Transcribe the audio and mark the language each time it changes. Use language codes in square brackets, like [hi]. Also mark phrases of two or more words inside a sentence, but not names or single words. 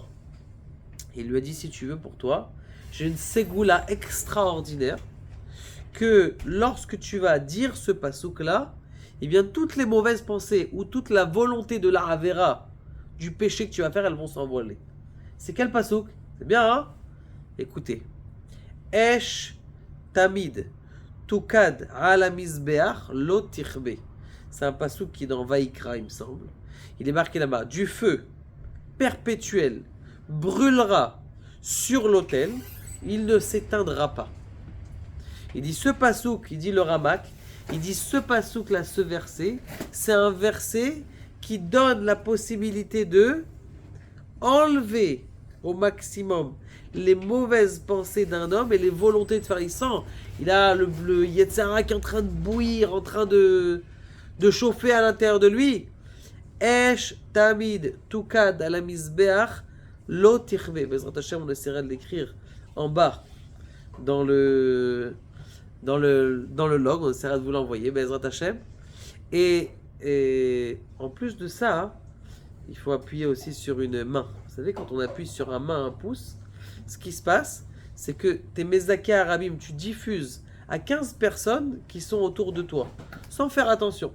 [fr] Il lui a dit, si tu veux pour toi, j'ai une ségoula extraordinaire que lorsque tu vas dire ce pasouk-là, eh bien toutes les mauvaises pensées ou toute la volonté de la Avera, du péché que tu vas faire, elles vont s'envoler. C'est quel pasouk? C'est bien, hein? Écoutez. [he] אש תמיד תוקד על מזבח לא תרבה. [fr] C'est un pasouk qui est dans Vaïkra, il me semble. Il est marqué là-bas. Du feu perpétuel brûlera sur l'autel, il ne s'éteindra pas. Il dit ce pasouk, il dit le Ramak, il dit ce pasouk là, ce verset, c'est un verset qui donne la possibilité de enlever au maximum les mauvaises pensées d'un homme et les volontés de faire. Il a le Yetzara qui est en train de bouillir, en train de chauffer à l'intérieur de lui. [he] אש תמיד תוקד על מזבח לא תכבה. בעזרת השם, [fr] on essaiera de l'écrire en bas dans le log, on essaiera de vous l'envoyer, [he] בעזרת השם. [fr] Et en plus de ça, il faut appuyer aussi sur une main. Vous savez, quand on appuie sur un pouce, ce qui se passe, c'est que tes [he] מזכה רבים, [fr] tu diffuses à 15 personnes qui sont autour de toi, sans faire attention.